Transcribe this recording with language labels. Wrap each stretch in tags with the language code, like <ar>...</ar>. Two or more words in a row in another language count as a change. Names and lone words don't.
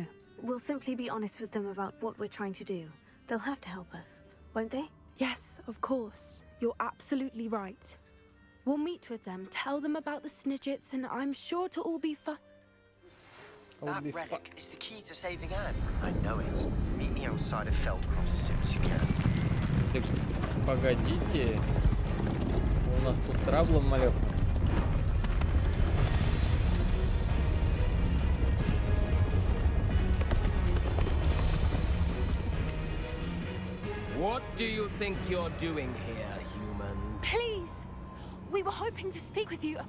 <en>We'll simply be honest with them about what we're trying to do. They'll have to help us, won't they? Yes, of course. You're absolutely right. We'll meet with them, tell them about the Snidgets, and I'm sure it'll all be fun. That relic is the key to saving Anne. I know it. Meet me outside of Feldcroft as soon as you can.</en> <ru>Так, погодите. У нас тут траблом малёвка.</ru> <en>What do you think you're doing here, humans? Please! We were hoping to speak with you.</en>